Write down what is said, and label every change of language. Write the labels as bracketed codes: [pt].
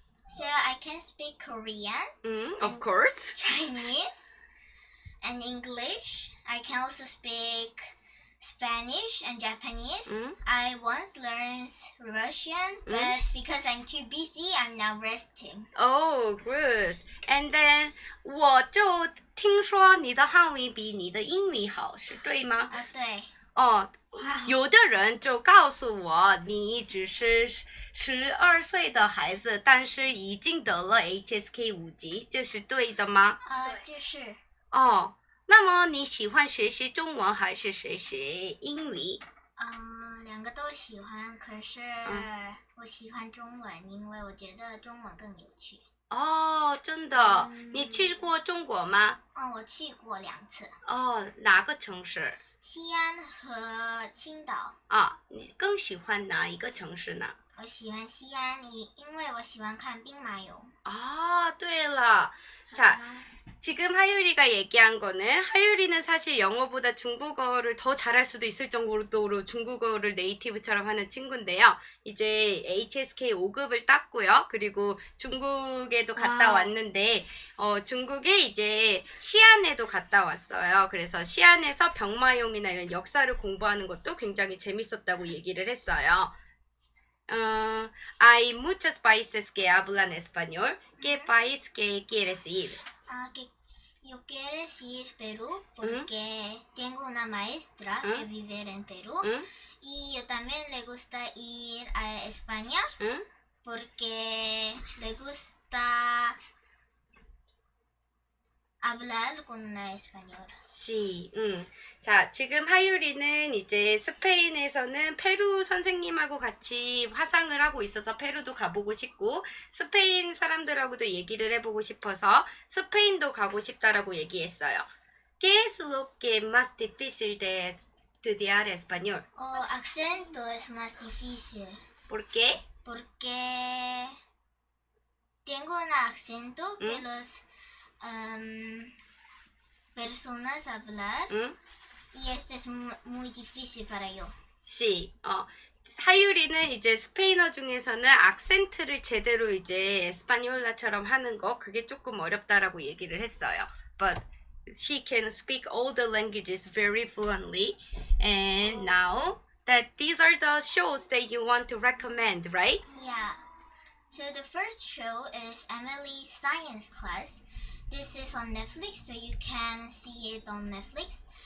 [en] So I can speak Korean, Of course. Chinese, and English. I can also speak Spanish and Japanese. I once learned Russian, but because I'm too busy, I'm now resting. Oh, good. And then [zh] 我就听说你的汉语比你的英语好，是对吗？对。哦，有的人就告诉我，你只是12岁的孩子，但是已经得了 HSK 5级，这是对的吗？就是。哦，那么你喜欢学习中文还是学习英语？两个都喜欢，可是我喜欢中文，因为我觉得中文更有趣。哦，真的？你去过中国吗？我去过2次。哦，哪个城市？西安和青岛。你更喜欢哪一个城市呢？我喜欢西安，因为我喜欢看兵马俑。对了. [ko] 자, 지금 하율이가 얘기한 거는 하율이는 사실 영어보다 중국어를 더 잘할 수도 있을 정도로 중국어를 네이티브처럼 하는 친구인데요. 이제 HSK 5급을 땄고요. 그리고 중국에도 갔다 왔는데 중국에 이제 시안에도 갔다 왔어요. 그래서 시안에서 병마용이나 이런 역사를 공부하는 것도 굉장히 재밌었다고 얘기를 했어요. [es] Hay muchos países que hablan español. ¿Qué país que quieres ir? Yo quiero ir a Perú porque tengo una maestra que vive en Perú y yo también le gusta ir a España porque le gusta hablar con una española. [ko] 자, 지금 하율이는 이제 스페인에서는 페루 선생님하고 같이 화상을 하고 있어서 페루도 가보고 싶고 스페인 사람들하고도 얘기를 해보고 싶어서 스페인도 가고 싶다라고 얘기했어요. [es] ¿Qué es lo que más difícil de estudiar español? Acento es más difícil. ¿Por qué? Porque tengo un acento que los personas hablar y esto es muy difícil para yo. 시. [ko] 하유리는 이제 스페인어 중에서는 악센트를 제대로 이제 에스파뇰라처럼 하는 거 그게 조금 어렵다라고 얘기를 했어요. [en] But she can speak all the languages very fluently. And now that these are the shows that you want to recommend, right? Yeah. So the first show is Emily's Science Class. This is on Netflix, so you can see it on Netflix.